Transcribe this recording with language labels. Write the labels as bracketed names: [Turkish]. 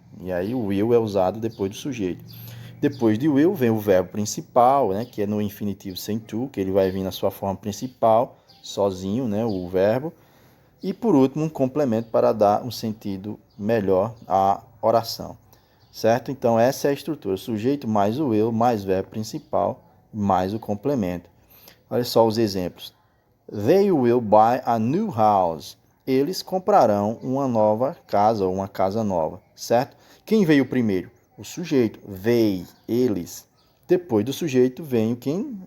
[Portuguese] E aí o will é usado depois do sujeito. Depois de will vem o verbo principal, né, que é no infinitivo sem to, que ele vai vir na sua forma principal, sozinho, né, o verbo. E por último, um complemento para dar um sentido melhor à oração. Certo? Então essa é a estrutura. Sujeito mais o will, mais verbo principal, mais o complemento. Olha só os exemplos. [English] They will buy a new house. [Portuguese] Eles comprarão uma nova casa ou uma casa nova, certo? Quem veio primeiro? O sujeito. They, eles. Depois do sujeito vem quem?